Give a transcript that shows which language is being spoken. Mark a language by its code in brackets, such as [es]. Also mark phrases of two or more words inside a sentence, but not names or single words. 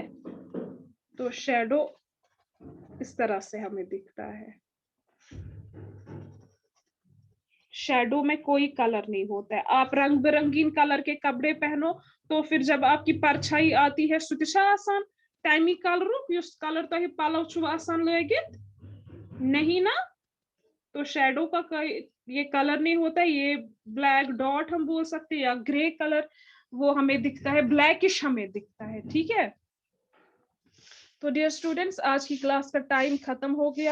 [hi] ठीक है, तो शेडो इस तरह से हमें दिखता है। शेडो में कोई कलर नहीं होता है। आप रंग बिरंगीन कलर के कपड़े पहनो तो फिर जब आपकी परछाई आती है [ks] सुतिशा आसान टाइमी कलर युस कलर तो पलव छु आसान लगित [hi] नहीं ना, तो शेडो का कोई ये कलर नहीं होता। ये [en] black dot [hi] हम बोल सकते हैं या [en] grey colour [hi] वो हमें दिखता है, ब्लैकिश हमें दिखता है। ठीक है, तो [en] dear students [hi] आज की क्लास का टाइम खत्म हो गया।